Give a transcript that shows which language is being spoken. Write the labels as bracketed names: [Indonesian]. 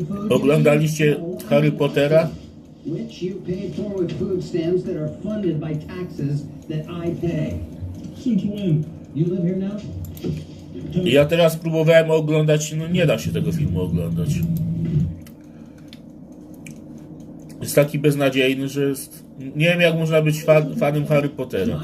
[Polish] Oglądaliście Harry Pottera? [English] Which you paid for with food stamps that are funded by taxes that I pay. Since when? You live here now? [Polish] Ja teraz próbowałem oglądać, no nie da się tego filmu oglądać. Jest taki beznadziejny, że jest... Nie wiem, jak można być fanem Harry Pottera.